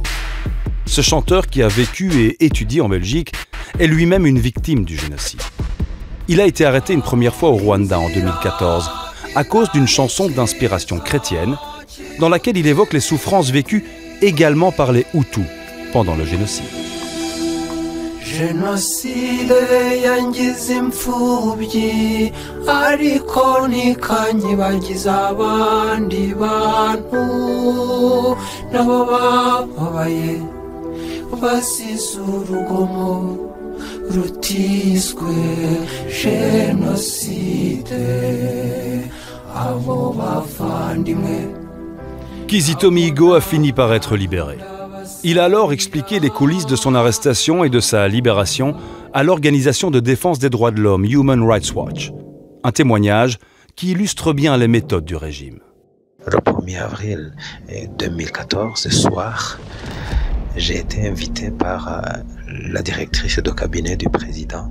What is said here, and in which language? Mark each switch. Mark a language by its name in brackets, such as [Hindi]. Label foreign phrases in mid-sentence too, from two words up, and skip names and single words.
[French] Ce chanteur qui a vécu et étudié en Belgique est lui-même une victime du génocide. Il a été arrêté une première fois au Rwanda en 2014 à cause d'une chanson d'inspiration chrétienne dans laquelle il évoque les souffrances vécues également par les Hutus pendant le génocide. [Kinyarwanda] Jenoside yangize imfubyi ariko ntikanyibagiza abandi bantu nabo bababaye basize urugomo rutiswe jenoside abo bavandimwe. [French] Kizito Mihigo a fini par être libéré. Il a alors expliqué les coulisses de son arrestation et de sa libération à l'organisation de défense des droits de l'homme Human Rights Watch. Un témoignage qui illustre bien les méthodes du régime. Le 1er avril 2014, ce soir, j'ai été invité par la directrice de cabinet du président.